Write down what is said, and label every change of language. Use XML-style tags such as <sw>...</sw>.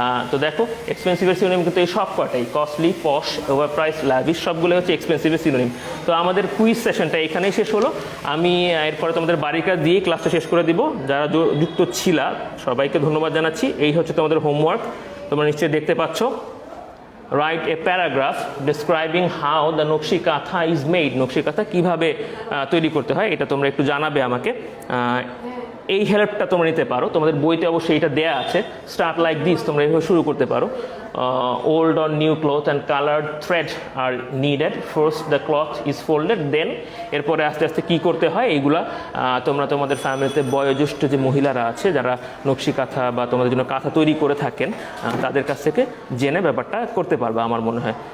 <bn>তো দেখো এক্সপেন্সিভের সিনোনিম কিন্তু এই সব কটাই, কস্টলি, পশ, ওভার প্রাইস, ল্যাভিশ, সবগুলো হচ্ছে এক্সপেন্সিভের সিনোনিম। তো আমাদের কুইজ সেশনটা এখানেই শেষ হলো। আমি এরপরে তোমাদের বাড়ির কাজ দিয়ে ক্লাসটা শেষ করে দিব। যারা যুক্ত ছিলা সবাইকে ধন্যবাদ জানাচ্ছি। এই হচ্ছে তোমাদের হোমওয়ার্ক, তোমরা নিশ্চয়ই দেখতে পাচ্ছ।</bn> <en>Write a paragraph describing how the nakshi kantha is made.</en> <bn>নকশি কাঁথা কীভাবে তৈরি করতে হয় এটা তোমরা একটু জানাবে আমাকে। এই হেল্পটা তোমরা নিতে পারো, তোমাদের বইতে অবশ্যই এটা দেয়া আছে।</bn> <en>start like this,</en> <bn>তোমরা এইভাবে শুরু করতে পারো।</bn> <en>Old or new cloth and coloured thread are needed. First the cloth is folded,</en> <bn>দেন এরপরে আস্তে আস্তে কী করতে হয় এইগুলা তোমরা তোমাদের ফ্যামিলিতে বয়োজ্যেষ্ঠ যে মহিলারা আছে যারা নকশি কাঁথা বা তোমাদের জন্য কাঁথা তৈরি করে থাকেন তাদের কাছ থেকে জেনে ব্যাপারটা করতে পারবে আমার মনে হয়।</bn>